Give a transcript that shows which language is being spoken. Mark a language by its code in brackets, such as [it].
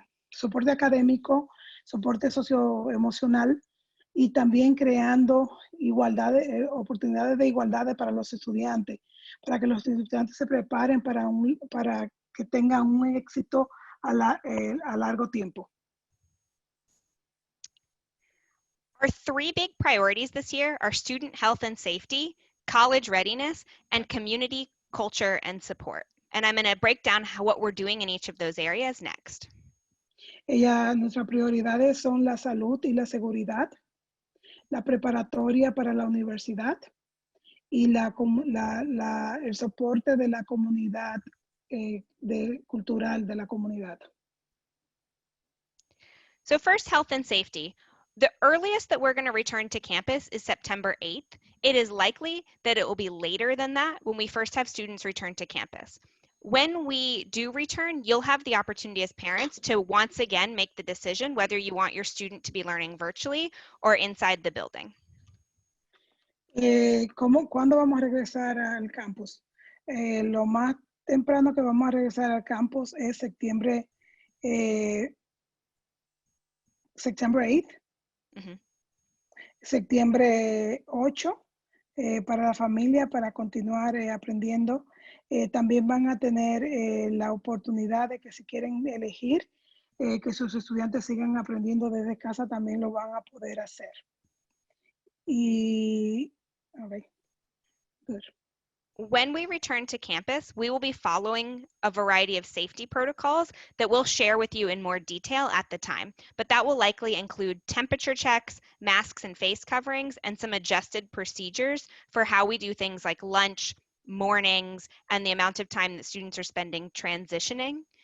[es] soporte académico, soporte socioemocional y también creando oportunidades de igualdad para los estudiantes, para que los estudiantes se preparen para que tengan un éxito a largo tiempo. [en] Our three big priorities this year are student health and safety, college readiness, and community, culture, and support. And I'm going to break down what we're doing in each of those areas next. [es] Nuestras prioridades son la salud y la seguridad, la preparatoria para la universidad y el soporte de la comunidad cultural de la comunidad. [en] So first, health and safety. The earliest that we're going to return to campus is September 8th. It is likely that it will be later than that when we first have students return to campus. When we do return, you'll have the opportunity as parents to once again make the decision whether you want your student to be learning virtually or inside the building. [es] ¿Cuándo vamos a regresar al campus? Lo más temprano que vamos a regresar al campus es septiembre, [en] September 8th, [es] septiembre 8, para la familia, para continuar aprendiendo. También van a tener la oportunidad de que si quieren elegir que sus estudiantes sigan aprendiendo desde casa, también lo van a poder hacer. Y, a ver, good. [en] When we return to campus, we will be following a variety of safety protocols that we'll share with you in more detail at the time, but that will likely include temperature checks, masks and face coverings, and some adjusted procedures for how we do things like lunch, mornings, and the amount of time that students are spending transitioning.